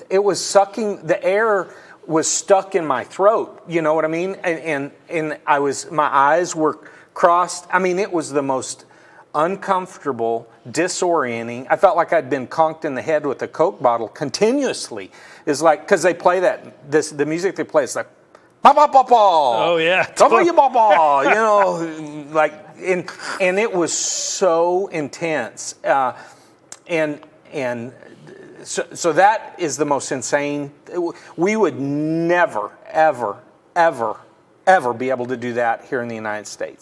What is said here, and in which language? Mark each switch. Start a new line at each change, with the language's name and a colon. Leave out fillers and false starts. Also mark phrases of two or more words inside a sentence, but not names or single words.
English: It was sucking, the air was stuck in my throat. You know what I mean? And my eyes were crossed. I mean, it was the most uncomfortable, disorienting. I felt like I'd been conked in the head with a Coke bottle continuously. It's like, because they play the music they play, it's like, ba ba ba ba. Oh yeah, Totally ba ba. You know, like, and it was so intense, and so that is the most insane. We would never, ever be able to do that here in the United States.